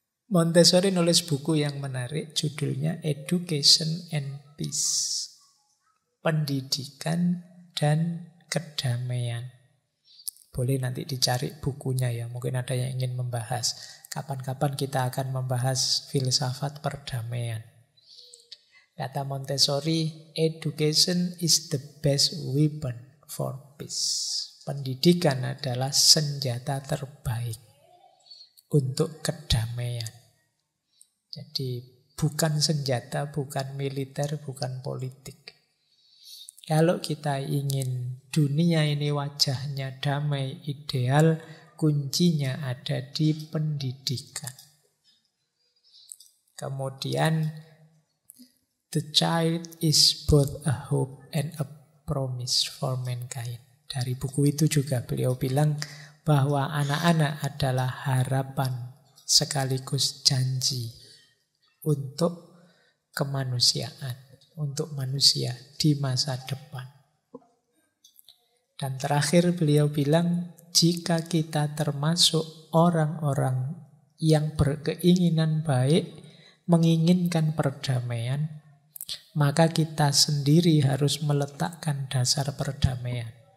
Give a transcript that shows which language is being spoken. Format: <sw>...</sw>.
<id>Montessori nulis buku yang menarik, judulnya Education and Peace. Pendidikan dan kedamaian. Boleh nanti dicari bukunya ya. Mungkin ada yang ingin membahas. Kapan-kapan kita akan membahas filsafat perdamaian. Kata Montessori,</id> <en>education is the best weapon for peace.</en> <id>Pendidikan adalah senjata terbaik untuk kedamaian. Jadi bukan senjata, bukan militer, bukan politik. Kalau kita ingin dunia ini wajahnya damai, ideal, kuncinya ada di pendidikan. Kemudian,</id> <en>the child is both a hope and a promise for mankind.</en> <id>Dari buku itu juga beliau bilang bahwa anak-anak adalah harapan sekaligus janji untuk kemanusiaan, untuk manusia di masa depan. Dan terakhir beliau bilang, jika kita termasuk orang-orang yang berkeinginan baik, menginginkan perdamaian, maka kita sendiri harus meletakkan dasar perdamaian.</id>